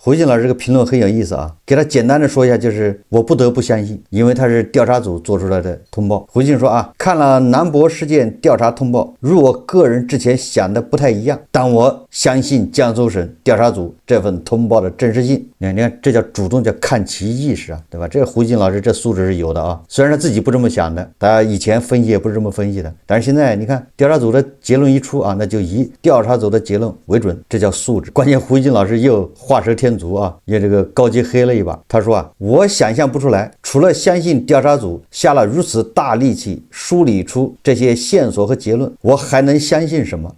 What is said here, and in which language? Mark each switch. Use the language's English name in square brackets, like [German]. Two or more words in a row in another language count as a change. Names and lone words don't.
[Chinese] 胡錫進老師這個評論很有意思啊，給他簡單的說一下，就是我不得不相信，因為他是調查組做出來的通報。胡錫進說啊，看了南博事件調查通報，如我個人之前想的不太一樣，但我相信江蘇省調查組這份通報的真實性。你看這叫主動，叫看齊意識啊，對吧？這個胡錫進老師這素質是有的啊，雖然他自己不這麼想的，他以前分析也不是這麼分析的，但是現在你看調查組的結論一出啊，那就以調查組的結論為準，這叫素質。關鍵胡錫進老師又畫蛇添足啊，也這個高級黑了一把。他說啊，我想象不出來，除了相信調查組下了如此大力氣梳理出這些線索和結論，我還能相信什麼？